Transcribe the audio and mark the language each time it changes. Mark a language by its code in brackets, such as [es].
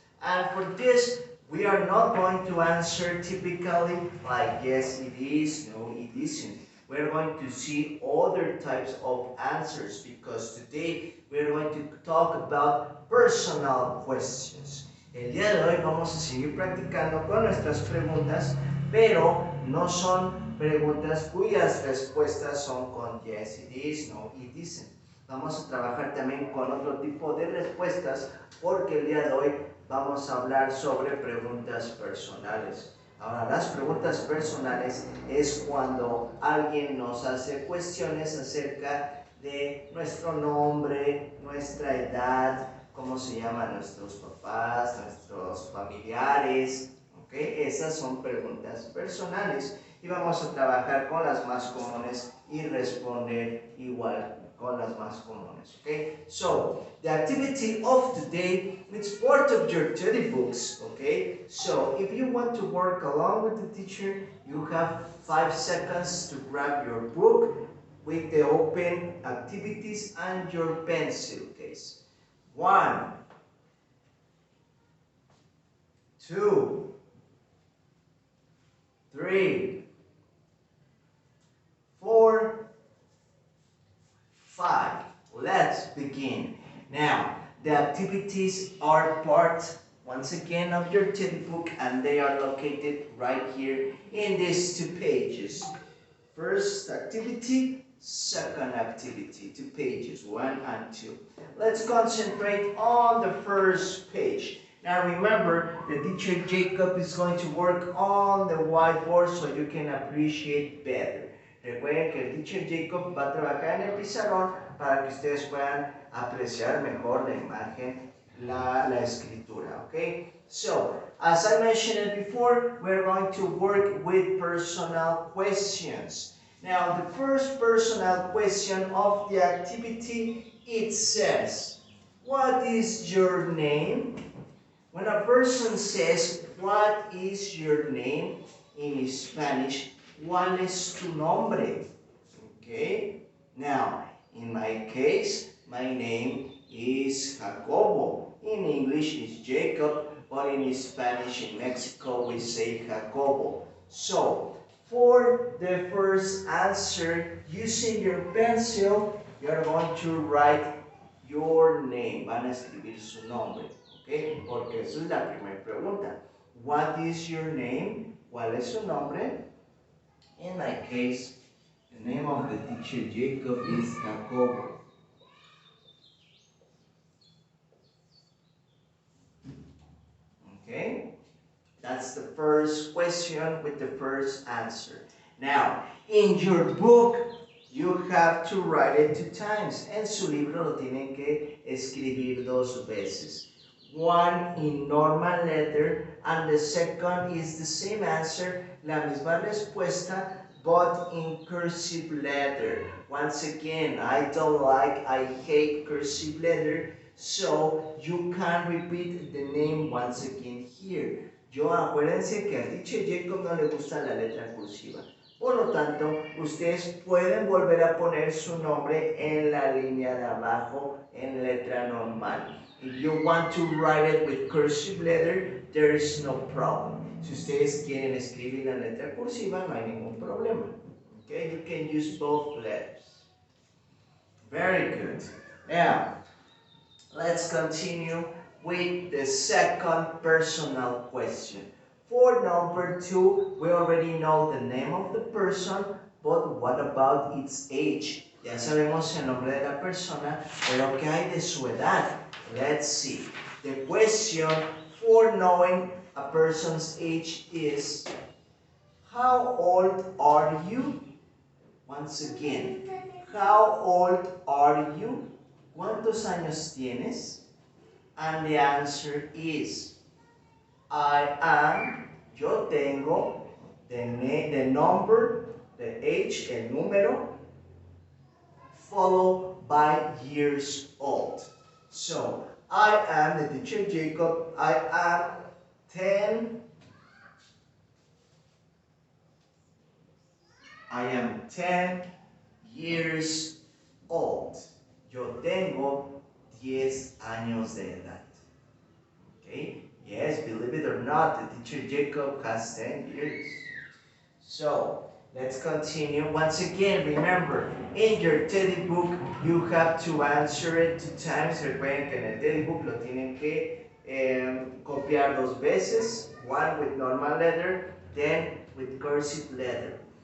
[en] And for this, we are not going to answer typically like yes, it is, no, it isn't. We're going to see other types of answers because today we're going to talk about personal questions. [es] El día de hoy vamos a seguir practicando con nuestras preguntas, pero no son preguntas cuyas respuestas son con [en] yes, it is, no, it isn't. [es] Vamos a trabajar también con otro tipo de respuestas porque el día de hoy vamos a hablar sobre preguntas personales. Ahora, las preguntas personales es cuando alguien nos hace cuestiones acerca de nuestro nombre, nuestra edad, cómo se llaman nuestros papás, nuestros familiares, ¿ok? Esas son preguntas personales y vamos a trabajar con las más comunes y responder igual con las más comunes, okay? [en] So, the activity of today is part of your study books, okay? So, if you want to work along with the teacher, you have 5 seconds to grab your book with the open activities and your pencil case. 1, 2, 3, 4, 5. Let's begin. Now, the activities are part, once again, of your textbook, and they are located right here in these 2 pages. First activity, second activity, 2 pages, 1 and 2. Let's concentrate on the first page. Now remember, the teacher Jacob is going to work on the whiteboard so you can appreciate better. [es] Recuerden que el teacher Jacob va a trabajar en el pizarrón para que ustedes puedan apreciar mejor la imagen, la escritura, okay? [en] So, as I mentioned it before, we're going to work with personal questions. Now, the first personal question of the activity, it says, what is your name? When a person says, what is your name in Spanish, [es] ¿cuál es tu nombre? [en] Okay, now, in my case, my name is Jacobo. In English, it's Jacob, but in Spanish, in Mexico, we say Jacobo. So, for the first answer, using your pencil, you're going to write your name. [es] Van a escribir su nombre, ¿ok? Porque esa es la primera pregunta. [en] What is your name? [es] ¿Cuál es su nombre? [en] In my case, the name of the teacher Jacob is Jacobo. Okay? That's the first question with the first answer. Now, in your book, you have to write it 2 times. En su libro lo tienen que escribir 2 veces. One in normal letter, and the second is the same answer, [es] la misma respuesta, [en] but in cursive letter. Once again, I hate cursive letter, so you can repeat the name once again here. [es] Acuérdense que al teacher Jacob no le gusta la letra cursiva. Por lo tanto, ustedes pueden volver a poner su nombre en la línea de abajo en letra normal. [en] If you want to write it with cursive letter, there is no problem. [es] Si ustedes quieren escribir la letra cursiva, no hay ningún problema. [en] Okay, you can use both letters. Very good. Now, let's continue with the second personal question. For number 2, we already know the name of the person, but what about its age? [es] Ya sabemos el nombre de la persona, pero ¿qué hay de su edad? [en] Let's see. The question for knowing a person's age is, how old are you? Once again, how old are you? [es] ¿Cuántos años tienes? [en] And the answer is, I am, [es] yo tengo, [en] the number, the age, [es] el número, [en] followed by years old. So, I am the teacher Jacob. I am 10. I am 10 years old. [es] Yo tengo 10 años de edad. Okay? [en] Yes, believe it or not, the teacher Jacob has 10 years. So, let's continue. Once again, remember, in your teddy book, you have to answer it 2 times. [es] Recuerden que en el teddy book lo tienen que copiar 2 veces. [en] One with normal letter, then with cursive letter.